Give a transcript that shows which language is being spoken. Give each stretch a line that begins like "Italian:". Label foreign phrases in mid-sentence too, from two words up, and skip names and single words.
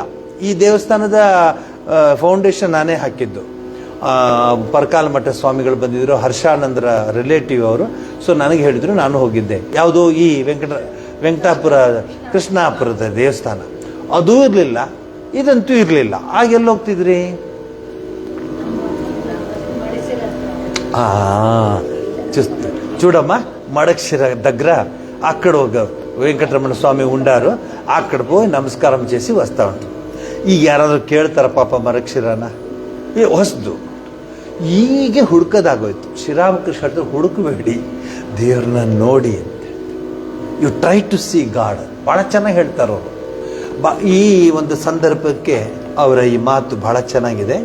Kannada: ಈ ದೇವಸ್ಥಾನದ ಫೌಂಡೇಶನ್ ನಾನೇ ಹಾಕಿದ್ದು. ಪರಕಾಲ ಮಠ ಸ್ವಾಮಿಗಳು ಬಂದಿದ್ದರು, ಹರ್ಷಾನಂದರ ರಿಲೇಟಿವ್ ಅವರು. ಸೊ ನನಗೆ ಹೇಳಿದರು, ನಾನು ಹೋಗಿದ್ದೆ. ಯಾವುದೋ ಈ ವೆಂಕಟಾಪುರ ಕೃಷ್ಣಾಪುರದ ದೇವಸ್ಥಾನ, ಅದೂ ಇರಲಿಲ್ಲ, ಇದಂತೂ ಇರಲಿಲ್ಲ. ಆಗೆಲ್ಲ ಹೋಗ್ತಿದ್ರಿ?
Telugu: చూడమ్మా మడక్షిర దగ్గర అక్కడ ఒక వెంకటరమణ స్వామి ఉండారు, అక్కడ పోయి నమస్కారం చేసి వస్తూ ఉంటారు.
Kannada: ಈಗ ಯಾರಾದರೂ ಕೇಳ್ತಾರ ಪಾಪ ಮರಕ್ಷಿರನ? ಹೊಸದು ಹೀಗೆ ಹುಡುಕೋದಾಗೋಯ್ತು. ಶ್ರೀರಾಮಕೃಷ್ಣ ಹತ್ರ ಹುಡುಕಬೇಡಿ, ದೇವ್ರನ್ನ ನೋಡಿ ಅಂತೆ.
English: you try to see God.
Kannada: ಭಾಳ ಚೆನ್ನಾಗಿ ಹೇಳ್ತಾರವರು. ಈ ಒಂದು ಸಂದರ್ಭಕ್ಕೆ ಅವರ ಈ ಮಾತು ಬಹಳ ಚೆನ್ನಾಗಿದೆ.